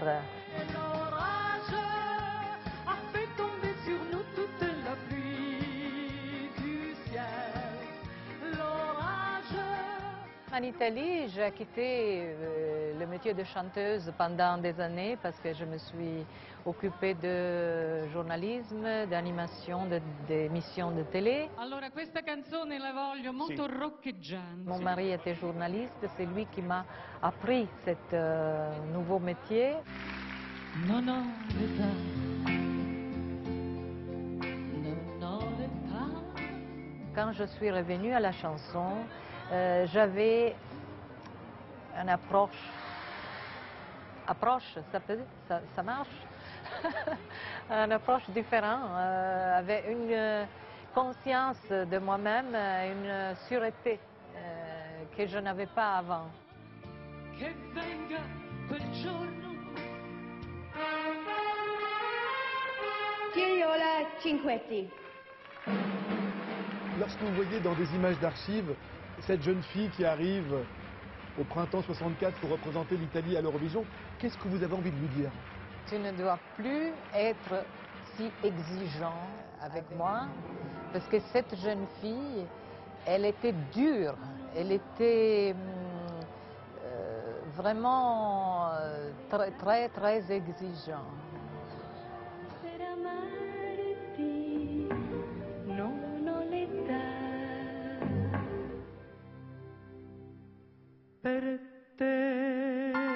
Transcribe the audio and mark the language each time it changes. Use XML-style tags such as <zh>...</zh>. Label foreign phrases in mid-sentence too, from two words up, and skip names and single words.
<fr>L'orage a fait tomber sur nous toute la pluie du ciel. L'orage. En Italie, j'ai quitté le métier de chanteuse pendant des années parce que je me suis occupée de journalisme, d'animation, d'émissions de télé.</fr> <it>Allora questa canzone la voglio molto roccheggiante.</it> <fr>Mon mari était journaliste, c'est lui qui m'a appris ce nouveau métier.</fr> <it>Non ho l'età. Non ho l'età.</it> <fr>Quand je suis revenue à la chanson, j'avais une approche, ça marche, une approche différente, avec une conscience de moi-même, une sûreté que je n'avais pas avant.</fr> <it>Che venga quel giorno. Giriola Cinquetti.</it> <fr>Lorsque vous voyez dans des images d'archives cette jeune fille qui arrive au printemps 64 pour représenter l'Italie à l'Eurovision, qu'est-ce que vous avez envie de lui dire? Tu ne dois plus être si exigeant avec moi, parce que cette jeune fille, elle était dure, elle était vraiment très, très, très exigeante.</fr> <it>Per amarti non ho l'età. Per te.</it>